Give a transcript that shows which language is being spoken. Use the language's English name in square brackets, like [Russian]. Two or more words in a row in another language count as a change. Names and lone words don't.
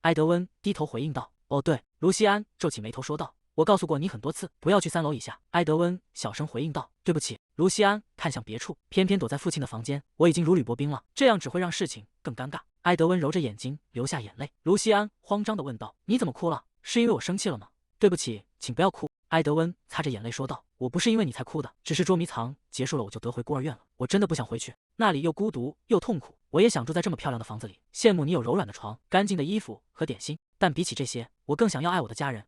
[Chinese] 埃德溫低頭回應道：“哦，對。”盧西安皺起眉頭說道：“我告訴過你很多次，不要去3樓以下。” 埃德溫小聲回應道：“對不起。”盧西安看向別處，偏偏躲在父親的房間。我已經如履薄冰了，這樣只會讓事情更尷尬。埃德溫揉着眼睛流下眼淚。盧西安慌張地問道：“你怎麼哭了？是因為我生氣了嗎？”“對不起，請不要哭。”埃德溫擦着眼淚說道：“我不是因為你才哭的，只是捉迷藏結束了我就得回孤兒院了。我真的不想回去，那裡又孤獨又痛苦。我也想住在這麼漂亮的房子裡，羨慕你有柔軟的床、乾淨的衣服和點心，但比起這些，我更想要愛我的家人。